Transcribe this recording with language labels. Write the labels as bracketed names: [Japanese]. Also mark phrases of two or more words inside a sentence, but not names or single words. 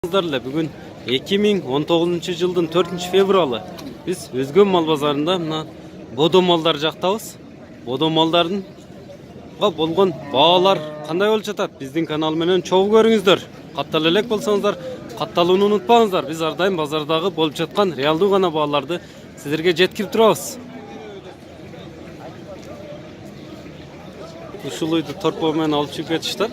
[Kyrgyz] Бүгүн 2019 жылдын 4-февралы биз Өзгөн мал базарында мына бодо малдар жактабыз. Бодо малдардын болгон баалар кандай болуп жатат? Биздин канал менен чогуу көрүңүздөр. Каттала элек болсоңуздар, катталууну унутпаңыздар. Биз ар дайым базардагы болуп жаткан реалдуу гана бааларды сиздерге жеткирип турабыз. Ушул үйдү торпоо менен алып чыгып кетишет.